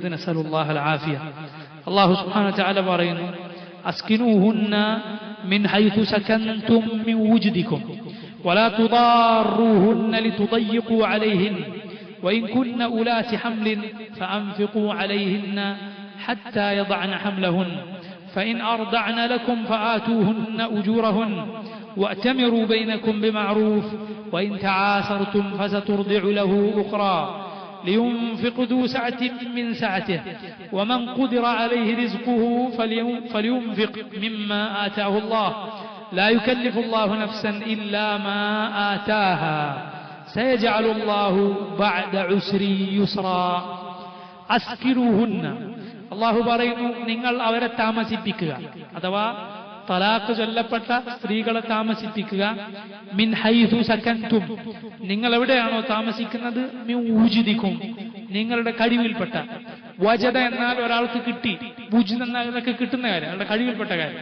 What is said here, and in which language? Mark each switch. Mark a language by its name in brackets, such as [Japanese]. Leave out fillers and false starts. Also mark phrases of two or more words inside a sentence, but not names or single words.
[Arabic] نسأل الله العافية. الله سبحانه وتعالى പറയുന്നു, أسكنوهن من حيث سكنتم من وجدكم ولا تضاروهن لتضيقوا عليهن وإن كن أولات حمل فأنفقوا عليهن حتى يضعن حملهن فإن أرضعن لكم فآتوهن أجورهن وأتمروا بينكم بمعروف وإن تعاسرتم فسترضع له أخرى لينفق ذو سعة من سعته ومن قدر عليه رزقه فلينفق مما آتاه الله لا يكلف الله نفسا إلا ما آتاها سيجعل الله بعد عسر يسرا أسكنوهن. [Malayalam] അള്ളാഹു പറയുന്നു, നിങ്ങൾ അവരെ താമസിപ്പിക്കുക, അഥവാ തലാഖ് ചൊല്ലപ്പെട്ട സ്ത്രീകളെ താമസിപ്പിക്കുക. [Arabic] من حيث سكنتم, [Malayalam] നിങ്ങൾ എവിടെയാണോ താമസിക്കുന്നത്, [Arabic] من وجدكم, [Malayalam] നിങ്ങളുടെ കഴിവിൽപ്പെട്ട. വജദ എന്നാൽ ഒരാൾക്ക് കിട്ടി, വുജ്ദ് എന്നാൽ ഇതൊക്കെ കിട്ടുന്ന കാര്യം, അവരുടെ കഴിവിൽപ്പെട്ട കാര്യം.